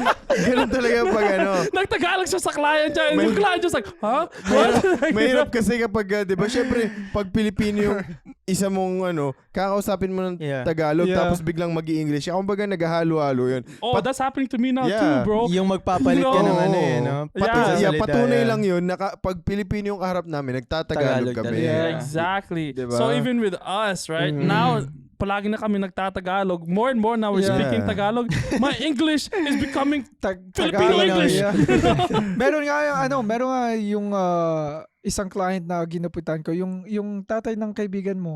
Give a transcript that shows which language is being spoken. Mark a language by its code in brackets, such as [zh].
[tl] ganun talaga pag nagtagalog siya sa client niya, and yung client just like, huh? mahirap kasi kapag, di ba, syempre, pag Pilipino yung isa mong kakausapin mo ng Tagalog tapos biglang mag-i-English. Kumbaga naghahalo-halo yun. [en] Oh, that's happening to me now too, bro. [tl] Yung magpapalit ka ng no? Patunay lang yun na pag Pilipino yung kaharap namin, nagtatagalog kami. [en] Yeah, exactly. [tl] Diba? [en] So even with us, right? [tl] Now, palagi na kami nagtatagalog. [en] More and more now we're speaking Tagalog. My English is becoming Filipino English. Yeah. [tl] meron nga yung isang client na ginupitan ko, yung tatay ng kaibigan mo.